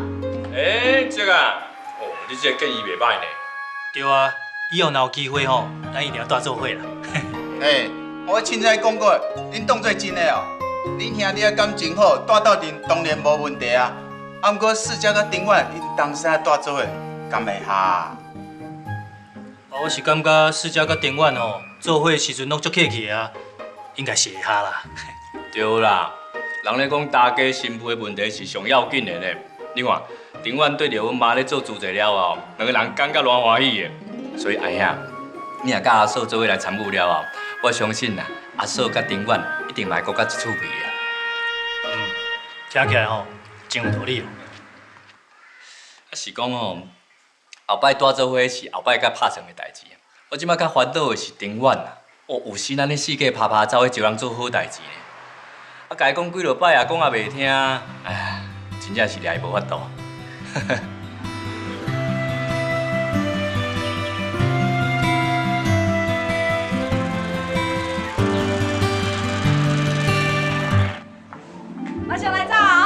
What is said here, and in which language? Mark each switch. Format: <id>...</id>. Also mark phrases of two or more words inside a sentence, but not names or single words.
<nan>这啊，你这个建议袂歹呢。对啊，以后若有机会咱一定要住做伙啦。我凊彩讲过，恁当作真的哦。恁兄弟感情好，住斗阵当然无问题啊。毋过世家甲丁婉，因当时住做伙，敢会合？我是感觉世家甲丁婉做伙时阵拢足客气啊，应该是会合啦。对啦，人咧讲大家新妇的问题是上要紧的呢。你看，丁婉对着阮妈咧做主持了后，两个人感觉偌欢喜的。所以阿兄，你若甲阿嫂做伙来参与了后，我相信啦，阿嫂甲丁婉一定会搁较一趣味的。听起来真有道理哦。是讲后摆住做伙是后摆甲拍算的代志。我即摆较烦恼的是丁婉啦。有时咱咧四界拍拍走去招人做好代志呢。甲伊讲几落摆啊，讲也袂听，真正是掠伊无法度。我先来走哦。</nan>